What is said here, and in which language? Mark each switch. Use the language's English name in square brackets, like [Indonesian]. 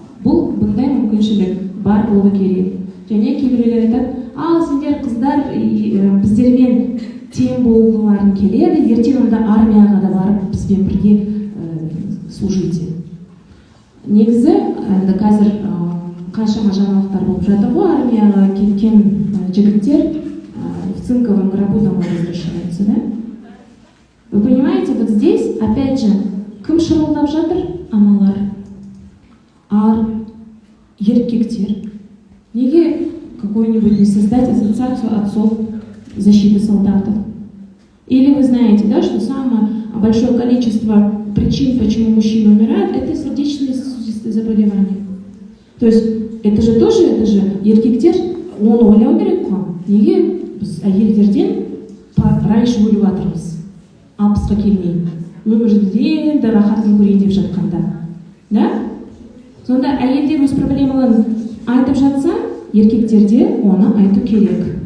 [Kazakh] Бұндай мүмкіншілік бар болу керек. Және кейбіреулер айтады: ал сендер қыздар біздермен тең болғыларың келеді, ертең онда армияға да барып бізбен бірге [Russian] служите. [Kazakh] Негізі енді қазір қаншама жаңалықтар болып жатыр ғой, армияға кеткен жігіттер [Russian] в цинковом гробу домой возвращаются, да? Вы понимаете, вот здесь, опять же, [Kazakh] кім шырылдап жатыр? Аналар. Еркектер. Неге [Russian] какой-нибудь не создать ассоциацию отцов защиты солдатов? Или вы знаете, да, что самое большое количество причин, почему мужчины умирают, это сердечные сосудистые заболевания. То есть это же [Kazakh] еркектер, оны ойлау керек қой. Неге біз әйелдерден [Russian] раньше [Kazakh] өліп жатырмыз? 60-қа келмей. Өмірден де рахатын көрейін деп жатқанда. Да? Сонда әйелдер өз проблемаларын айтып жатса, еркектерде оны айту керек.